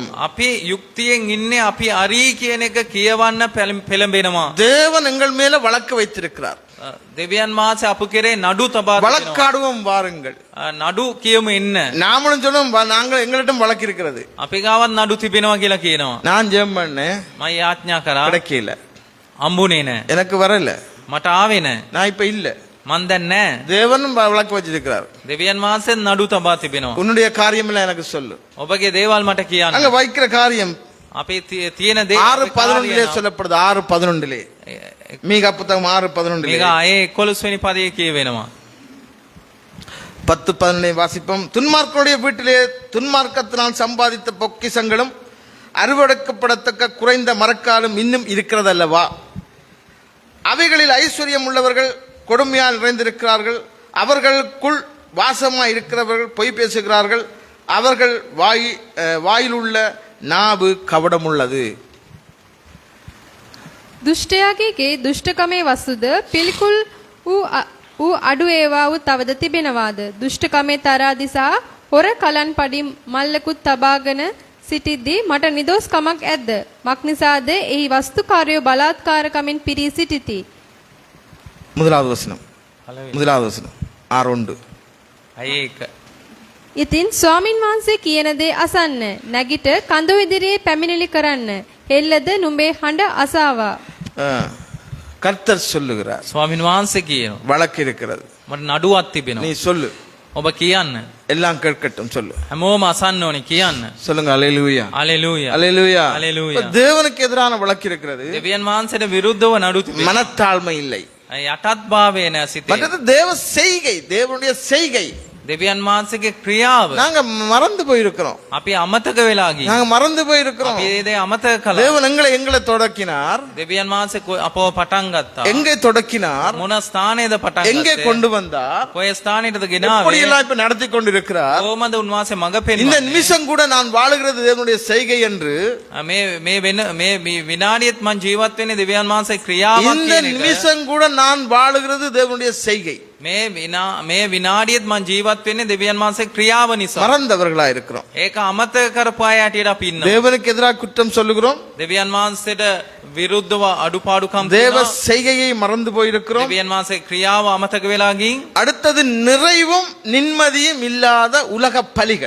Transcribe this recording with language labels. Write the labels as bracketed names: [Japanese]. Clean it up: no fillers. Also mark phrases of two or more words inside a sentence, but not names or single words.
[Sinhala] අපි යුක්තියෙන් ඉන්නේ අපි අරී කියන එක කියවන්න පෙළඹෙනවා. [Tamil] தேவன் எங்கள் மேல வழக்கு வைத்திருக்கிறார். [Sinhala] දෙවියන් වහන්සේ අප කෙරේ නඩු තබා තිබෙනවා. [Tamil] வழக்காடுவோம் வாருங்கள். [Sinhala] නඩු කියමු එන්න. [Tamil] நாமளும் சொன்னோம் நாங்கள் எங்களிடம் வழக்கு இருக்கிறது. [Sinhala] අපි ගාවත් නඩු තිබෙනවා කියලා කියනවා. [Tamil] நான் ஜெபம் பண்ணேன், [Sinhala] මම යාඥා කරා [Tamil] கிடைக்கல, [Sinhala] අම්බුනේ නැහැ. [Tamil] எனக்கு வரல, [Sinhala] මට ආවේ නැහැ. [Tamil] நான் இப்ப இல்ல. [Sinhala] මන් දැන් නැහැ. [Tamil] தேவனும் வழக்கு வச்சிருக்கிறார். [Sinhala] දෙවියන් වහන්සේ නඩු තබා තිබෙනවා. [Tamil] உன்னுடைய காரியம் எல்லாம் எனக்கு சொல்லு. [Sinhala] ඔබගේ දේවල් මට කියන්න. [Tamil] அங்க வைக்கிற காரியம் [Sinhala] අපේ තියෙන දේ [Tamil] 6:11 சொல்லப்படுது. 6:11 மீகா புத்தகம் 6:11 මේක ආයේ 11 වෙනි පදයේ කියවෙනවා. 10-11 வாசிப்போம். துன்மார்க்கனுடைய வீட்டிலே துன்மார்க்கத்தினால் சம்பாதித்த பொக்கிஷங்களும் அறுவடைக்கப்படத்தக்க குறைந்த மரக்காலும் இன்னும் இருக்கிறதல்லவா? அவைகளில் ஐஸ்வர்யம் உள்ளவர்கள் கொடுமையால் நிறைந்திருக்கிறார்கள். அவர்களுக்குள் வாசமாய் இருக்கிறவர்கள் பொய் பேசுகிறார்கள். அவர்கள் வாயிலுள்ள நாவு கவடமுள்ளது. [Sinhala] දුෂ්ටයාගේ ගේ දුෂ්ටකමේ වස්තුද පිළිකුල් වූ අඩු ඒවා වූ තවද තිබෙනවාද? දුෂ්ටකමේ තරාදිසා හොර කලන් පඩි මල්ලකුත් තබාගෙන සිටිද්දී මට නිදොස් කමක් ඇද්ද? මක්නිසාද එහි වස්තුකාරයෝ බලාත්කාරකමින් පිරී සිටිති. [Tamil] முதலாவது வசனம் 6:1. [Sinhala] අයේක ඉතින් ස්වාමින් වහන්සේ කියන දේ අසන්න. නැගිට කඳු ඉදිරියේ පැමිණිලි කරන්න. හෙල්ලද නුඹේ හඬ අසාවා. [Tamil] கர்த்தர் சொல்லுகிறார். [Sinhala] ස්වාමින් වහන්සේ කියනවා [Tamil] வழக்கு இருக்கிறது. [Sinhala] මට නඩුවක් [Tamil] நீ [Sinhala] තිබෙනවා. [Tamil] சொல்லு. [Sinhala] ඔබ කියන්න. [Tamil] எல்லாம் கேட்கட்டும் சொல்லு. [Sinhala] හැමෝම අසන්න ඕනේ කියන්න. [Tamil] சொல்லுங்க அல்லேலூயா. [Sinhala] හalleluya. [Tamil] அல்லேலூயா. அல்லேலூயா. தேவனுக்கு எதிரான வழக்கு இருக்கிறது. [Sinhala] දෙවියන් වහන්සේට විරුද්ධව නඩු තිබෙනවා. [Tamil] மனத்தாழ்மை இல்லை. [Sinhala] යටත් භාවය නැ සිතේ. [Tamil] மற்றது தேவ செய்கை, தேவனுடைய செய்கை. [Sinhala] දෙවියන් වහන්සේගේ ක්‍රියාව [Tamil] நாங்க மறந்து போயிருக்கிறோம். [Sinhala] අපි අමතක වෙලා ගියා. [Tamil] நாங்க மறந்து போயிருக்கிறோம். [Sinhala] අපි ඒ දේ අමතක කළා. [Tamil] தேவன் எங்களை தொடக்கினார். [Sinhala] දෙවියන් වහන්සේ අපව පටන් ගත්තා. [Tamil] எங்கே தொடக்கினார்? [Sinhala] මොන ස්ථානයේද පටන් [Tamil] எங்கே [Sinhala] ගත්තේ? [Tamil] கொண்டு வந்தார்? [Sinhala] කොයි ස්ථානයේද [Tamil] எப்படி [Sinhala] ගෙනාවේ? [Tamil] எல்லாம் இப்ப நடத்தி கொண்டிருக்கிறார்? [Sinhala] කොහොමද උන්වහන්සේ මඟ [Tamil] இந்த [Sinhala] පෙන්වන්නේ? [Tamil] நிமிஷம் கூட நான் வாழுகிறது தேவனுடைய செய்கை என்று [Sinhala] මේ විනාඩියත් මං ජීවත් වෙන්නේ දෙවියන් වහන්සේ ක්‍රියාවක් [Tamil] இந்த [Sinhala] කියන එක. [Tamil] நிமிஷம் கூட நான் வாழுகிறது தேவனுடைய செய்கை. [Sinhala] මේ විනාඩියත් මං ජීවත් වෙන්නේ දෙවියන් වහන්සේ ක්‍රියාව නිසා. [Tamil] மறந்தவர்களா இருக்கிறோம். [Sinhala] ඒක අමතක කරපු අය හැටියට අපි ඉන්නවා. [Tamil] தேவனுக்கு எதிராக குற்றம் சொல்லுகிறோம். [Sinhala] දෙවියන් වහන්සේට විරුද්ධව අඩුපාඩුකම් [Tamil] தேவ [Sinhala] තියෙනවා. [Tamil] செய்கையை மறந்து போயிருக்கிறோம். [Sinhala] දෙවියන් වහන්සේ ක්‍රියාව අමතක වෙලා ගින් [Tamil] அடுத்தது நிறைவும் நிம்மதியும் இல்லாத உலக பலிகள்.